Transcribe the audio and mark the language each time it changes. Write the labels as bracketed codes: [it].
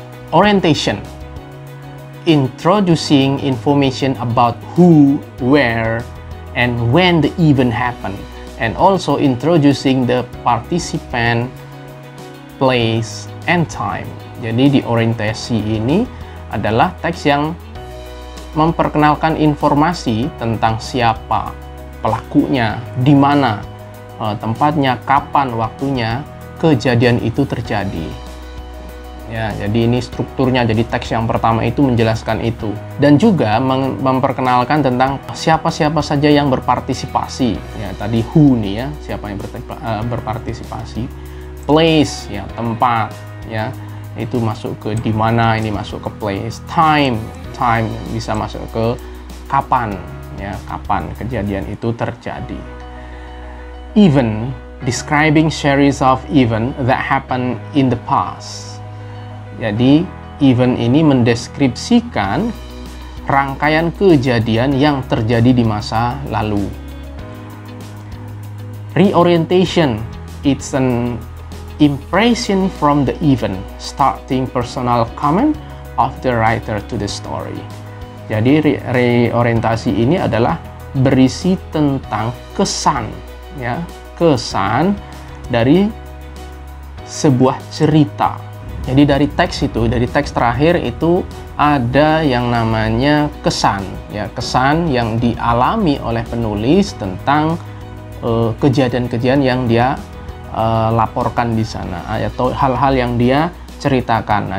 [en] Orientation, introducing information about who, where, and when the event happened, and also introducing the participant, place, and time. [id] Jadi di orientasi ini adalah teks yang memperkenalkan informasi tentang siapa pelakunya, di mana tempatnya, kapan waktunya kejadian itu terjadi. Ya, jadi ini strukturnya. Jadi teks yang pertama itu menjelaskan itu, dan juga memperkenalkan tentang siapa-siapa saja yang berpartisipasi. Ya, tadi who nih, ya, siapa yang berpartisipasi. Place, ya, tempat, ya, itu masuk ke di mana, ini masuk ke place. Time bisa masuk ke kapan. Ya, kapan kejadian itu terjadi. [en] Event, describing series of event that happen in the past. [id] Jadi event ini mendeskripsikan rangkaian kejadian yang terjadi di masa lalu. [en] Reorientation, it's an impression from the event, starting personal comment of the writer to the story. [id] Jadi reorientasi ini adalah berisi tentang kesan, ya, kesan dari sebuah cerita. Jadi dari teks itu, dari teks terakhir itu ada yang namanya kesan, ya, kesan yang dialami oleh penulis tentang kejadian-kejadian yang dia laporkan di sana, atau hal-hal yang dia ceritakan.